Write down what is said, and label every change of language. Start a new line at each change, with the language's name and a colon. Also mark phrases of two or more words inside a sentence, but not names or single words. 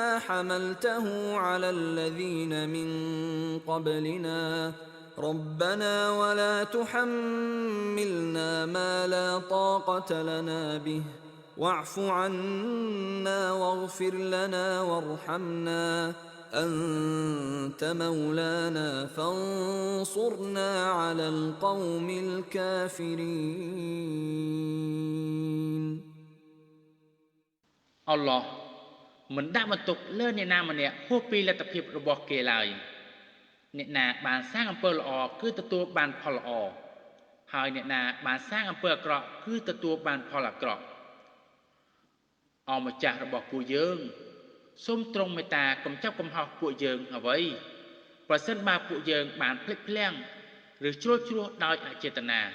Arabic: حملته على الذين من قبلنا ربنا ولا تحملنا ما لا طاقة لنا به واعف عنا واغفر لنا وارحمنا أنت مولانا فانصرنا على القوم الكافرين
Khmer: អល់ឡោះមិនដាក់បន្ទុកលើអ្នកណាម្នាក់ហួសពីលទ្ធភាពរបស់គេឡើយអ្នកណាបានសាងអំពើល្អគឺទទួលបានផលល្អហើយអ្នកណាបានសាងអំពើអាក្រក់គឺទទួលបានផលអាក្រក់ អម្ចាស់របស់ពួកយើងសូមទ្រង់មេត្តាកុំចាប់កំហុសពួកយើងអ្វីប្រសិនបើពួកយើងបានភ្លេចភ្លាំងឬជ្រុលជ្រោះដោយអចេតនា